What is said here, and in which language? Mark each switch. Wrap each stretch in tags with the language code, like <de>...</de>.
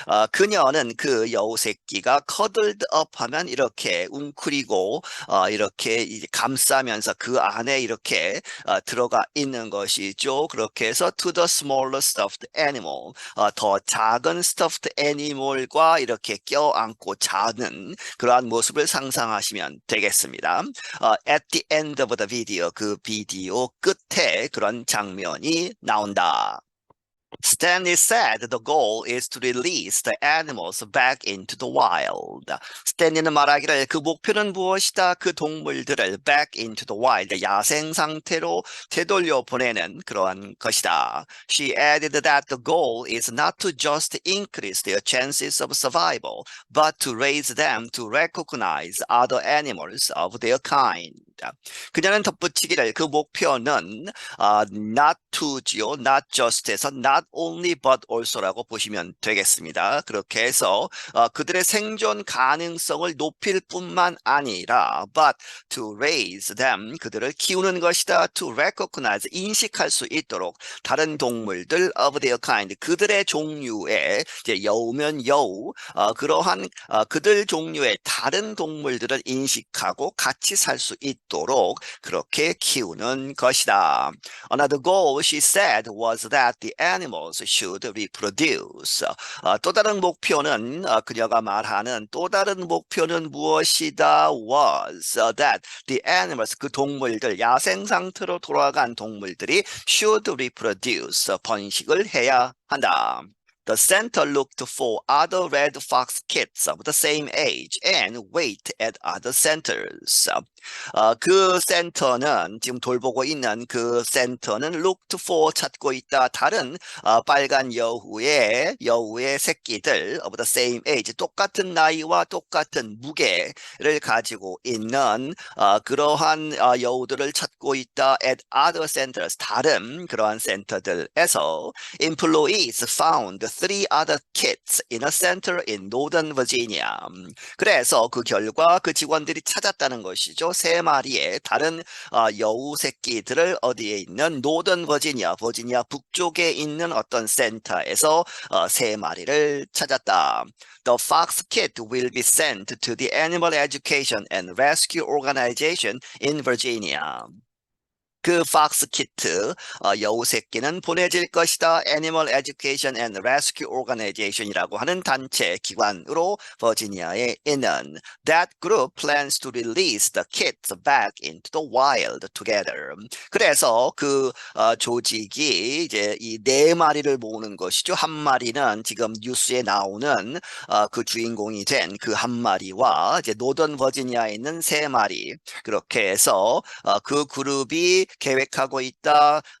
<ko>그녀는 그 여우 새끼가</ko> <en>cuddled up</en> <ko>하면 이렇게 웅크리고 이렇게 이제 감싸면서 그 안에 이렇게 들어가 있는 것이죠. 그렇게 해서</ko> <en>to the smaller stuffed animal,</en> <ko>더 작은 stuffed animal과 이렇게 껴안고 자는 그러한 모습을 상상하시면 되겠습니다.</ko> <en>At the end of the video,</en> <ko>그 비디오 끝에 그런 장면이 나온다.</ko> <en>Stanley said the goal is to release the animals back into the wild.</en> <ko>스탠리는 말하기를 그 목표는 무엇이다? 그 동물들을</ko> <en>back into the wild,</en> <ko>야생 상태로 되돌려 보내는 그러한 것이다.</ko> <en>She added that the goal is not to just increase their chances of survival, but to raise them to recognize other animals of their kind.</en> <ko>그녀는 덧붙이기를 그 목표는</ko> <en>not to</en> <ko>지요.</ko> <en>not just</en> <ko>에서</ko> <en>not only but also</en> <ko>라고 보시면 되겠습니다. 그렇게 해서 그들의 생존 가능성을 높일 뿐만 아니라</ko> <en>but to raise them</en> <ko>그들을 키우는 것이다.</ko> <en>to recognize</en> <ko>인식할 수 있도록 다른 동물들</ko> <en>of their kind</en> <ko>그들의 종류의 이제 여우면 여우 그러한 그들 종류의 다른 동물들을 인식하고 같이 살 수 있도록 그렇게 키우는 것이다.</ko> <en>Another goal, she said, was that the animals should reproduce.</en> <ko>또 다른 목표는 그녀가 말하는 또 다른 목표는 무엇이다?</ko> <en>was that the animals,</en> <ko>그 동물들, 야생 상태로 돌아간 동물들이</ko> <en>should reproduce,</en> <ko>번식을 해야 한다.</ko> <en>The center looked for other red fox kids of the same age and wait at other centers.</en> <ko>그 센터는 지금 돌보고 있는 그 센터는</ko> <en>looked for</en> <ko>찾고 있다. 다른 빨간 여우의 새끼들</ko> <en>of the same age</en> <ko>똑같은 나이와 똑같은 무게를 가지고 있는 그러한 여우들을 찾고 있다.</ko> <en>at other centers</en> <ko>다른 그러한 센터들에서</ko> <en>employees found three other kids in a center in Northern Virginia.</en> <ko>그래서 그 결과 그 직원들이 찾았다는 것이죠. 세 마리의 다른 여우 새끼들을 어디에 있는 노던 버지니아 북쪽에 있는 어떤 센터에서 세 마리를 찾았다.</ko> <en>The fox kit will be sent to the Animal Education and Rescue Organization in Virginia.</en> <ko>그 팍스 키트 여우 새끼는 보내질 것이다.</ko> <en>Animal Education and Rescue Organization</en> <ko>이라고 하는 단체 기관으로 버지니아에 있는</ko> <en>That group plans to release the kids back into the wild together.</en> <ko>그래서 그 조직이 이제 이 네 마리를 모으는 것이죠. 한 마리는 지금 뉴스에 나오는 그 주인공이 된 그 한 마리와 이제 노던 버지니아에 있는 세 마리 그렇게 해서 그 그룹이 계획하고 있다.</ko>